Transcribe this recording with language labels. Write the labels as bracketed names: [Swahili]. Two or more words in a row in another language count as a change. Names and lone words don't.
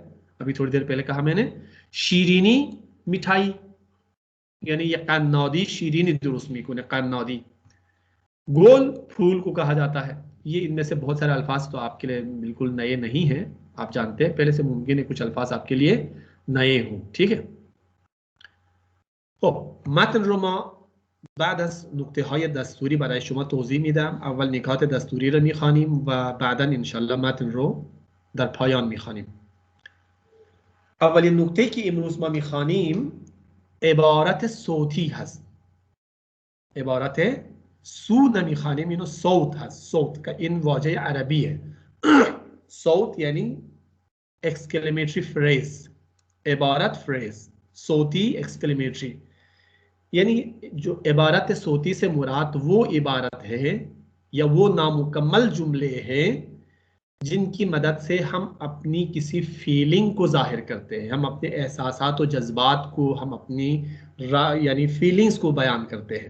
[Urdu] ابھی تھوڑی دیر پہلے کہا میں نے. شیرینی مٹھائی یعنی یہ [Persian] قنادی شیرینی درست می‌کنه قنادی. [Urdu] گل پھول کو کہا جاتا ہے. یہ ان میں سے بہت سارے الفاظ تو آپ کے لیے بالکل نئے نہیں ہیں. آپ جانتے ہیں پہلے سے ممکن ہے کچھ الفاظ آپ کے لیے نئے ہوں. ٹھیک ہے. [Persian] خب متن رو ما بعد از نکته های دستوری برای شما توضیح میدم. اول نکات دستوری رو میخوانیم و بعدا انشالله متن رو در پایان میخوانیم. اولین نکته که امروز ما میخوانیم عبارت صوتی هست. عبارت سو نمیخوانیم اینو صوت هست. صوت که این واژه عربیه. صوت یعنی [English] exclamatory phrase. [Persian] عبارت phrase صوتی [Urdu] exclamatory یعنی جو عبارت صوتی سے مراد وہ عبارت ہے یا وہ نامکمل جملے ہیں جن کی مدد سے ہم اپنی کسی فیلنگ کو ظاہر کرتے ہیں، ہم اپنے احساسات اور جذبات کو، ہم اپنی یعنی فیلنگز کو بیان کرتے ہیں.